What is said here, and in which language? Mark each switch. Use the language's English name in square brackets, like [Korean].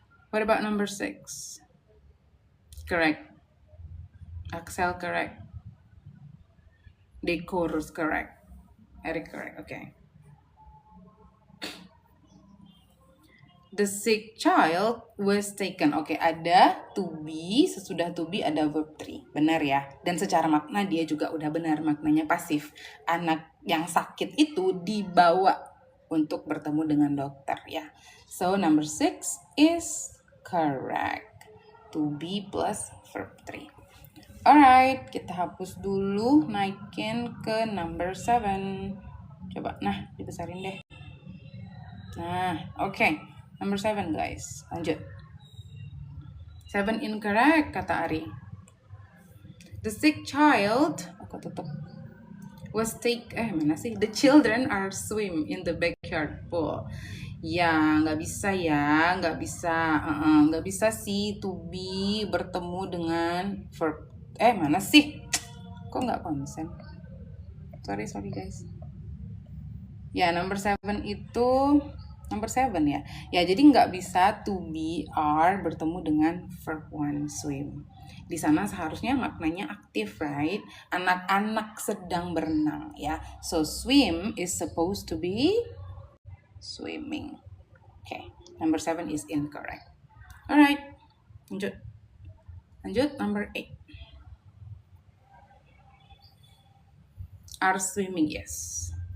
[English] What about number 6? Correct. Axel correct. Decorus correct. Eric correct. Okay. The sick child was taken. [Indonesian] Oke, ada to be, sesudah to be ada verb 3. Benar ya? Dan secara makna dia juga udah benar, maknanya pasif. Anak yang sakit itu dibawa untuk bertemu dengan dokter ya. [English] So number 6 is correct. [Indonesian] To be plus verb 3. Alright, kita hapus dulu, naikin ke number 7. Coba, nah, dibesarin deh. Nah, oke. Number 7 guys, lanjut. 7 incorrect, kata Ari. [English] The sick child, [Indonesian] aku tutup, was mana sih? [English] The children are swim in the backyard pool. [Indonesian] Ya, nggak bisa ya, nggak bisa sih to be bertemu dengan verb. Mana sih? Kok nggak konsen? [English] Sorry guys. [Indonesian] Ya, number 7 itu number 7 ya. Ya, jadi nggak bisa to be are bertemu dengan verb 1 swim. Di sana seharusnya maknanya aktif, right? Anak-anak sedang berenang ya. [English] So swim is supposed to be swimming. Okay, number 7 is incorrect. Alright, lanjut number 8. Are swimming, yes.